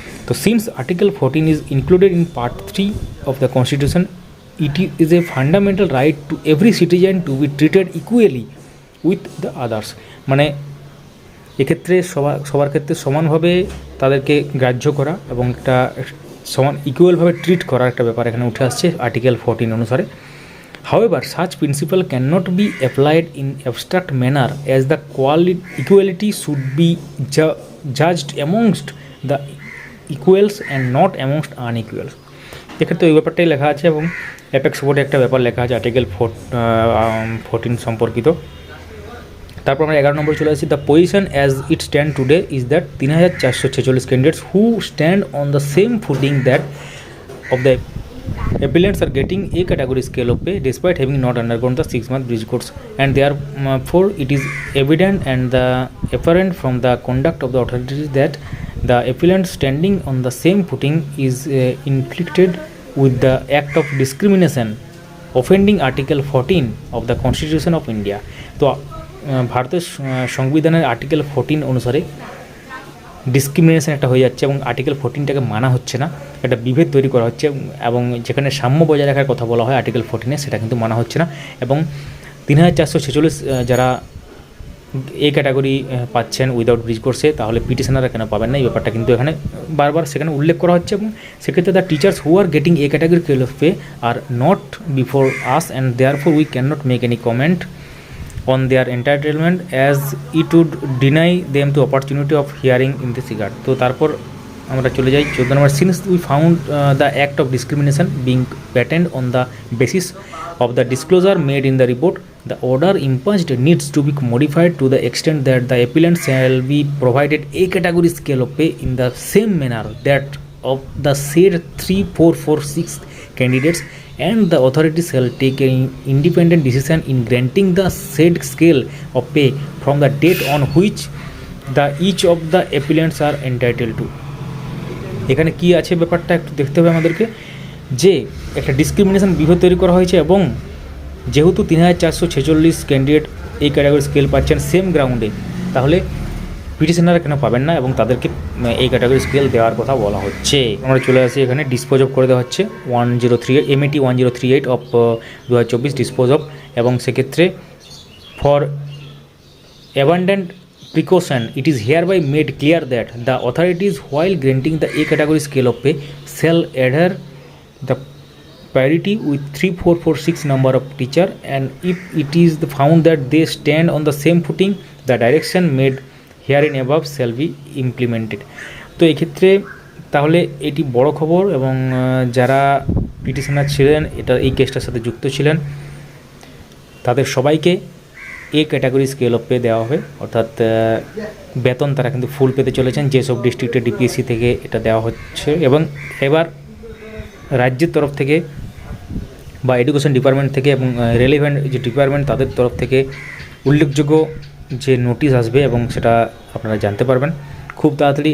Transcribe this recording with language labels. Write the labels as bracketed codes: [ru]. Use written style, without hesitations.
[en] তো since article 14 is included in part 3 of the constitution, it is a fundamental right to every citizen to be treated equally with the others, [bn] মানে এক্ষেত্রে সবার ক্ষেত্রে সমানভাবে তাদেরকে গ্রাহ্য করা এবং একটা সমান ইকুয়ালভাবে ট্রিট করার একটা ব্যাপার এখানে উঠে আসছে আর্টিকেল 14 অনুসারে। [en] However, such principle cannot be applied in abstract manner, as the equality should be judged amongst the equals and not amongst unequals. [bn] এক্ষেত্রে ওই ব্যাপারটাই লেখা আছে, এবং অ্যাপেক্স বোর্ডে একটা ব্যাপার লেখা আছে আর্টিকেল 14 সম্পর্কিত। তারপর আমরা 11 নম্বরে চলে আসছি, [en] The position as it stand today is that 3446 candidates who stand on the same footing that of the applicants are getting a category scale of pay despite having not undergone the 6-month bridge course, and therefore it is evident and the apparent from the conduct of the authorities that the applicant standing on the same footing is inflicted with the act of discrimination offending Article 14 of the Constitution of India. [bn] তো ভারতের সংবিধানের article 14 অনুসারে discrimination একটা হয়ে যাচ্ছে, এবং article 14টাকে মানা হচ্ছে না, একটা বিভেদ তৈরি করা হচ্ছে, এবং যেখানে সাম্য বজায় রাখার কথা বলা হয় আর্টিকেল 14-এ, সেটা কিন্তু মানা হচ্ছে না। এবং 3446 যারা এ ক্যাটাগরি পাচ্ছেন উইদাউট ব্রিজ কোর্সে, তাহলে পিটিশনাররা কেন পাবেন না, এই ব্যাপারটা কিন্তু এখানে বারবার সেখানে উল্লেখ করা হচ্ছে। এবং সেক্ষেত্রে [en] The teachers who are getting A category scale of pay are not before us, and therefore we can not make any comment on their entitlement as it would deny them the opportunity of hearing in this regard. [bn] তো তারপর আমরা চলে যাই 14 নম্বর, [en] since we found the act of discrimination being patent on the basis of the disclosure made in the report, the order imposed needs to be modified to the extent that the appellant shall be provided a category scale of pay in the same manner that of the said 3446 candidates, and the authorities shall take an independent decision in granting the said scale of pay from the date on which the each of the appellants are entitled to. [bn] এখানে কি আছে ব্যাপারটা একটু দেখতে হবে আমাদেরকে, যে একটা ডিসক্রিমিনেশন বিভেদ তৈরি করা হয়েছে, এবং যেহেতু 3446 ক্যান্ডিডেট এই ক্যাটাগরি স্কেল পাচ্ছেন সেম গ্রাউন্ডে, তাহলে পিটিশনাররা কেন পাবেন না, এবং তাদেরকে এই ক্যাটাগরি স্কেল দেওয়ার কথা বলা হচ্ছে। আমরা চলে আসি এখানে ডিসপোজ অফ করে দেওয়া হচ্ছে 103 MAT 1038 অফ 2024 ডিসপোজ অফ, এবং সেক্ষেত্রে for [en] Abundant precaution it is hereby made clear that the authorities while granting the A category scale of pay shall adhere the parity with 3446 number of teacher, and if it is found that they stand on the same footing, the direction made herein above shall be implemented. [bn] তো এক্ষেত্রে তাহলে এটি বড় খবর, এবং যারা petitioner ছিলেন, এই কেসটার সাথে যুক্ত ছিলেন, তাদের সবাইকে A category scale of pay দেওয়া হবে, অর্থাৎ বেতন তারা কিন্তু ফুল পেতে চলেছেন যেসব ডিস্ট্রিক্টে ডিপিএসসি থেকে এটা দেওয়া হচ্ছে। এবং এবার রাজ্যের তরফ থেকে বা এডুকেশন ডিপার্টমেন্ট থেকে এবং রেলিভেন্ট যে ডিপার্টমেন্ট তাদের তরফ থেকে উল্লেখযোগ্য যে নোটিশ আসবে এবং সেটা আপনারা জানতে পারবেন খুব তাড়াতাড়ি।